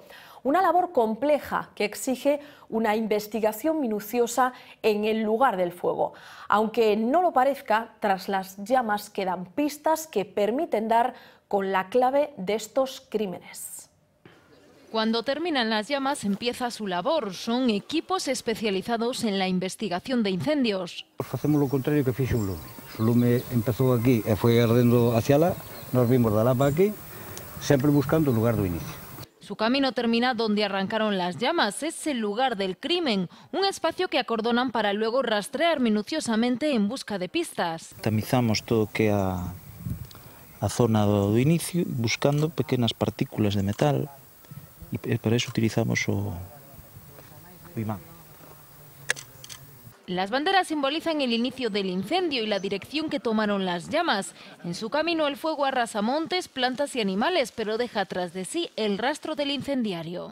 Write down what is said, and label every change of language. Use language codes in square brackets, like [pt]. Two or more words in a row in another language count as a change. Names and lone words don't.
[es] Una labor compleja que exige una investigación minuciosa en el lugar del fuego. Aunque no lo parezca, tras las llamas quedan pistas que permiten dar con la clave de estos crímenes. Cuando terminan las llamas empieza su labor. Son equipos especializados en la investigación de incendios. [gl] Facemos [es] lo contrario [gl] que fixo un lume. O lume empezou aquí e foi ardendo hacia lá. Nos vimos da lá para aquí, sempre buscando o lugar do inicio. [es] Su camino termina donde arrancaron las llamas, es el lugar del crimen, un espacio que acordonan para luego rastrear minuciosamente en busca de pistas. [gl] Tamizamos todo o que é a zona do inicio, buscando pequenas partículas de metal, e para eso utilizamos o imán. [es] Las banderas simbolizan el inicio del incendio y la dirección que tomaron las llamas. En su camino el fuego arrasa montes, plantas y animales, pero deja tras de sí el rastro del incendiario.